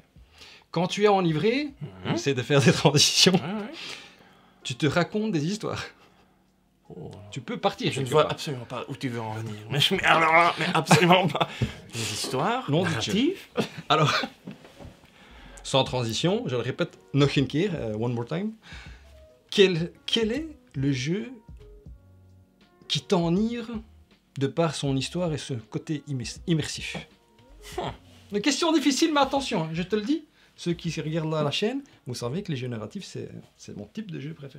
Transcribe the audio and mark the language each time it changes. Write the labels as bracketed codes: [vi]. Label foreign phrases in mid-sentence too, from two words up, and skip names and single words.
[fr] Quand tu es enivré, on essaie de faire des transitions, Ouais. tu te racontes des histoires. Oh. Tu peux partir. Je ne quelque vois part. absolument pas où tu veux en venir. Mais alors là, mais absolument pas. Des histoires Non, narratives. Alors, sans transition, je le répète, [nl] nog een keer, [en] one more time. [fr] Quel est le jeu qui t'enivre de par son histoire et ce côté immersif? Une question difficile, mais attention, hein, je te le dis. Ceux qui regardent la chaîne, vous savez que les jeux narratifs, c'est mon type de jeu préféré.